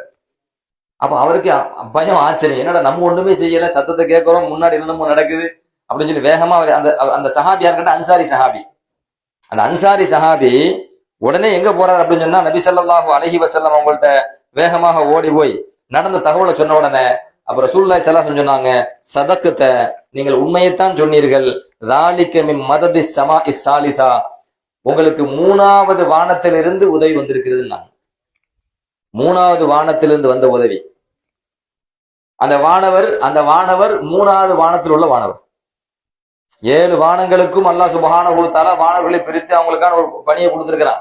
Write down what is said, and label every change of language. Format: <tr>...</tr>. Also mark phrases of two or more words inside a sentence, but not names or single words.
<ta>அப்ப அவருக்கு பயம், ஆச்சரியம், என்னடா நம்ம ஒண்ணுமே செய்யல, சத்தத்தை கேட்கிறோம், முன்னாடி என்னமோ நடக்குது அப்படின்னு சொல்லி வேகமா அந்த சஹாபி யாருக்கிட்ட, அன்சாரி சஹாபி. அந்த அன்சாரி சஹாபி உடனே எங்க போறாரு அப்படின்னு சொன்னா, நபி</ta> <ar>صلى الله عليه وسلم</ar> <ta>அவங்கள்ட்ட வேகமாக ஓடி போய் நடந்த தகவலை சொன்ன உடனே அப்ப</ta> <ar>رسول الله صلى الله عليه وسلم</ar> <ta>சொன்னாங்க, சதக்கத்த, நீங்கள் உண்மையைத்தான் சொன்னீர்கள்,</ta> <ar>ذَلِكَ مِنْ مَدَدِ السَّمَاءِ الثَّالِثَةِ,</ar> <ta>உங்களுக்கு 3வது வானத்திலிருந்து உதவி வந்திருக்கிறது. மூணாவது வானத்திலிருந்து வந்த உதவி. அந்த வானவர் 3வது வானத்தில் உள்ள வானவர். 7 வானங்களுக்கும் அல்லாஹ்</ta> <ar>سبحانه وتعالى</ar> <ta>வானவர்களை பிரித்து அவங்களுக்கான ஒரு பணியை கொடுத்திருக்கிறான்.</ta>